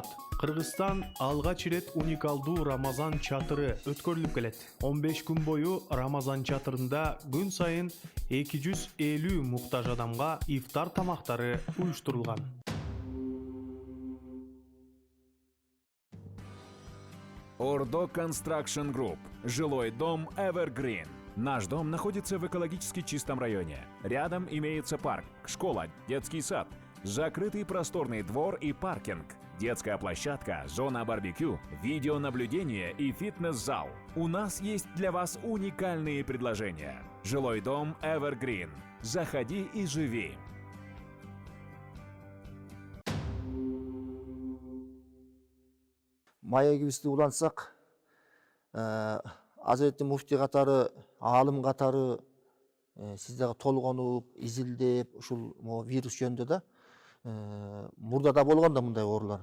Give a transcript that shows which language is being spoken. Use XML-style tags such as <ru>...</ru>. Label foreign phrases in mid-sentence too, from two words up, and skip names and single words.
<ky>Кыргызстан алгач ирет уникалдуу Рамазан чатыры өткөрүлүп келет. 15 күн бою Рамазан чатырында күн сайын 250 муктаж адамга ифтар тамактары уюштурулган. Ордо Construction Group.</ky> <ru>Жилой дом Evergreen. Наш дом находится в экологически чистом районе. Рядом имеется парк, школа, детский сад, закрытый просторный двор и паркинг, детская площадка, зона барбекю, видеонаблюдение и фитнес-зал. У нас есть для вас уникальные предложения. Жилой дом Evergreen. Заходи и живи.</ru> <ky>Маегибизди улантсак, Азирети муфти катары, аалым катары сиздерге толгонуп, изилдеп, ушул вирус жөнүндө да мурда да болгон да мындай оорулар.</ky>